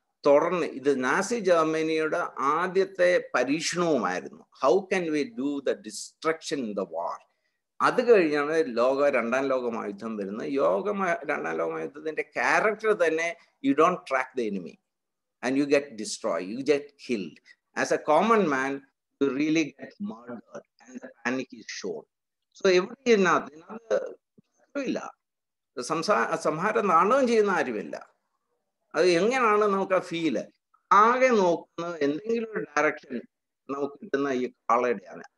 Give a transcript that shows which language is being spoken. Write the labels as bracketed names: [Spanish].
[Malayalam] തുടർന്ന് ഇത് നാസി ജർമ്മനിയുടെ ആദ്യത്തെ പരീക്ഷണവുമായിരുന്നു. [English] How can we do the destruction in the war? [Malayalam] അത് കഴിഞ്ഞാണ് രണ്ടാം ലോകമഹായുദ്ധം വരുന്നത്. രണ്ടാം ലോകമഹായുദ്ധത്തിന്റെ ക്യാരക്ടർ തന്നെ, [English] You don't track the enemy and you get destroyed, you get killed. As a common man, you really get murdered and the panic is shown. [Malayalam] So ഇതിനകത്ത് ഇല്ല, സംഹാരം നാടകം ചെയ്യുന്ന ആരുമില്ല. അത് എങ്ങനെയാണ് നമുക്ക് ആ ഫീല്? ആകെ നോക്കുന്നത് എന്തെങ്കിലും ഒരു ഡയറക്ഷൻ നമുക്ക് കിട്ടുന്ന ഈ കാളയുടെയാണ്.